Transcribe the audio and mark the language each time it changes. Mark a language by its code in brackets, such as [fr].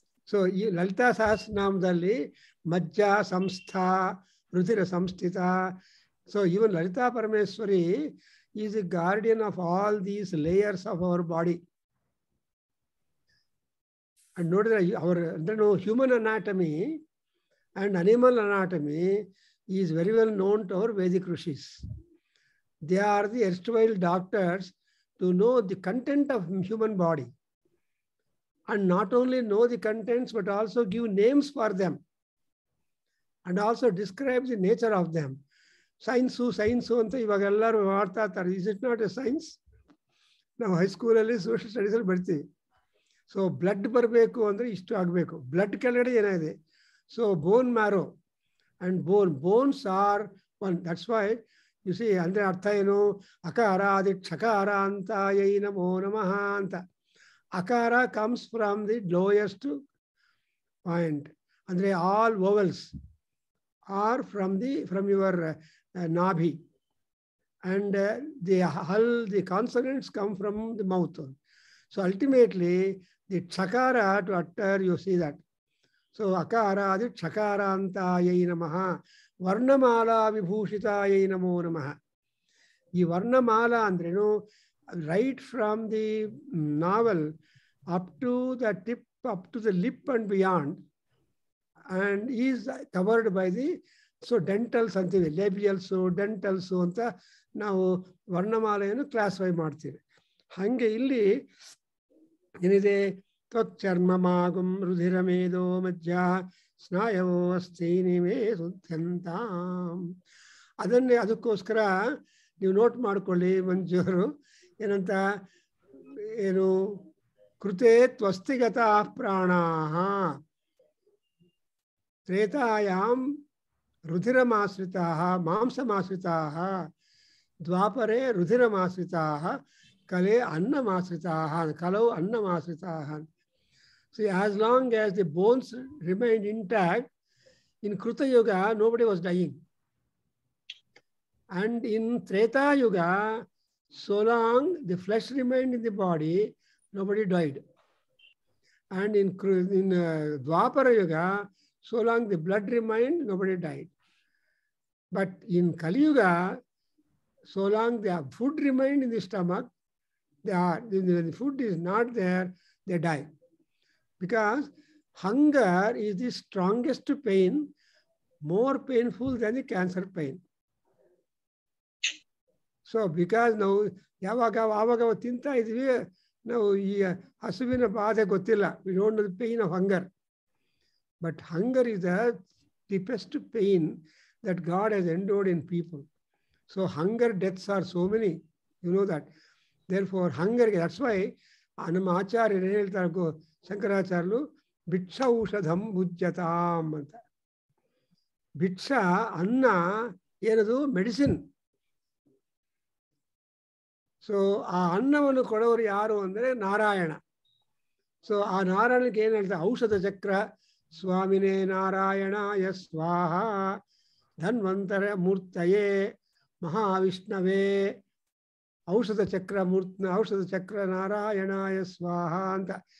[kn] So ಈ ಲಲಿತಾ ಸಹಸ್ರನಾಮದಲ್ಲಿ [sa] ಮಜ್ಜ ಸಂಸ್ಥಾ, ರುಧಿರ ಸಂಸ್ಥಿತ. [en] So even Lalita Parameshwari is the guardian of all these layers of our body. And [kn] ನೋಡಿದ್ರೆ ಅವರ ಅಂದ್ರೆ [en] Human anatomy and animal anatomy is very well known to our Vedic rishis. They are the erstwhile doctors to know the content of human body, and not only know the contents but also give names for them and also describe the nature of them. [kn] Science anta ivaga ellaru ಮಾಡ್ತಾ ಇರ್ತಾರೆ. [en] Is it not a science? [kn] ನಾವು ಹೈಸ್ಕೂಲಲ್ಲಿ social ಸ್ಟಡೀಸಲ್ಲಿ ಬರ್ತೀವಿ. So blood ಬರಬೇಕು ಅಂದರೆ ಇಷ್ಟು ಆಗಬೇಕು. Blood ಕೆಳಗಡೆ ಏನಿದೆ. [en] So bone marrow and bones are one. That's why you see, [kn] andre artha enu, [sa] akara adi chakara anta yai namo namaha anta. [en] Akara comes from the lowest point. Andre all vowels are from your nabhi, and the consonants come from the mouth. So ultimately the chakara to utter, you see that. [sa] So akara adi chakarantayai namaha, varnamala vibhushitayai namo namaha. [kn] Ee varnamala andrenu [en] right from the navel up to the tip, up to the lip and beyond, and is covered by the dentals antive, labials, dentals anta [kn] ನಾವು ವರ್ಣಮಾಲೆಯನ್ನು classify ಮಾಡ್ತೀವಿ. ಹಾಗೆ ಇಲ್ಲಿ ಏನಿದೆ, [sa] ತ್ವಚ್ಚರ್ಮಮಾಗುಂ ರುಧಿರಮೇಧೋ ಮಜ್ಜ ಸ್ನಾಯವೋ ಅಸ್ಥೀನಿ ಮೇ ಶುದ್ಧಂತಾಂ. [kn] ಅದಕ್ಕೋಸ್ಕರ ನೀವು note ಮಾಡ್ಕೊಳ್ಳಿ ಮಂಜೂರು. ಏನಂತ, ಏನು, [sa] ಕೃತೆ ತ್ವಸ್ತಿಗತಾ ಪ್ರಾಣಾಃ ತ್ರೇತಾಯಾಂ ರುಧಿರಮಾಶ್ರಿತಾಃ ಮಾಂಸಮಾಶ್ರಿತಾಃ, ದ್ವಾಪರೆ ರುಧಿರಮಾಶ್ರಿತಾಃ, ಕಲೆ ಅನ್ನಮಾಶ್ರಿತಾಃ, ಕಲೌ ಅನ್ನಮಾಶ್ರಿತಾಃ. [en] See, as long as the bones remained intact, in Kruta Yuga, nobody was dying. And in Treta Yuga, so long the flesh remained in the body, nobody died. And in Dwapara Yuga, so long the blood remained, nobody died. But in Kali Yuga, so long the food remained in the stomach, the food is not there, they die. Because hunger is the strongest pain, more painful than the cancer pain. So because [kn] ನಾವು ಆವಾಗ ತಿಂತಾ ಇದ್ವಿ, ನಾವು ಈ ಹಸುವಿನ ಬಾಧೆ ಗೊತ್ತಿಲ್ಲ. [en] We don't know the pain of hunger. But hunger is the deepest pain that God has endured in people. So hunger deaths are so many, you know that. Therefore hunger, that's why [kn] ನಮ್ಮ ಆಚಾರ್ಯರು ಹೇಳ್ತಾರೆ, ಶಂಕರಾಚಾರ್ಯರು, [sa] ಭಿಕ್ಷ ಔಷಧಂ ಭುಜ್ಯತಾಂ [kn] ಅಂತ. ಭಿಕ್ಷ ಅನ್ನ ಏನದು, medicine. So ಆ ಅನ್ನವನ್ನು ಕೊಡೋರು ಯಾರು ಅಂದರೆ ನಾರಾಯಣ. ಸೊ ಆ ನಾರಾಯಣಕ್ಕೆ ಏನು ಹೇಳ್ತಾರೆ, [sa] ಔಷಧ ಚಕ್ರ ಸ್ವಾಮಿನೇ ನಾರಾಯಣಾಯ ಸ್ವಾಹ, [kn] ಧನ್ವಂತರ ಮೂರ್ತಯೇ ಮಹಾವಿಷ್ಣವೇ, ಔಷಧ ಚಕ್ರ ನಾರಾಯಣಾಯ ಸ್ವಾಹ ಅಂತ.